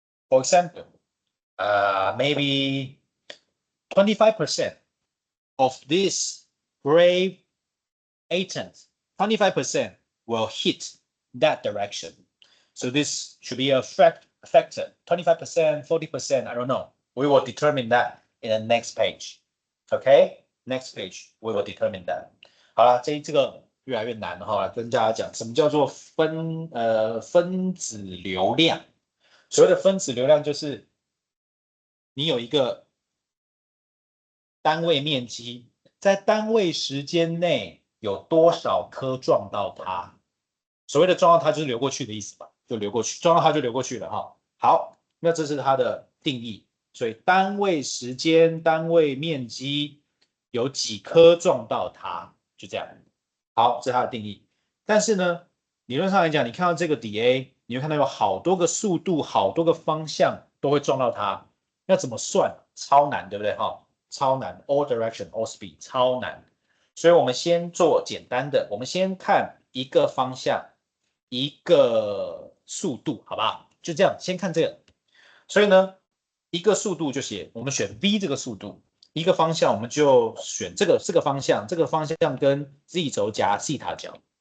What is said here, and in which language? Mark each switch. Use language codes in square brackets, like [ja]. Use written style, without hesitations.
[en] For example, maybe 25% of these gray atoms, 25% will hit that direction. So this should be a factor, 25%, 40%, I don't know. We will determine that in the next page. Okay, next page we will determine that. [zh] 好了，这个越来越难哈，跟大家讲什么叫做分子流量。所谓的分子流量就是你有一个单位面积，在单位时间内有多少颗撞到它。所谓的撞到它就是流过去的意思吧，就流过去，撞到它就流过去了哈。好，那这是它的定义。所以单位时间、单位面积有几颗撞到它，就这样。好，这是它的定义。但是呢，理论上来讲，你看到这个 dA， 你会看到有好多个速度、好多个方向都会撞到它。要怎么算？超难，对不对？哈，超难 ， [en] all direction, all speed， [zh] 超难。所以我们先做简单的，我们先看一个方向，一个速度，好不好？就这样，先看这个。所以呢，一个速度就写，我们选 v 这个速度，一个方向我们就选这个方向，这个方向跟 z 轴加西塔角。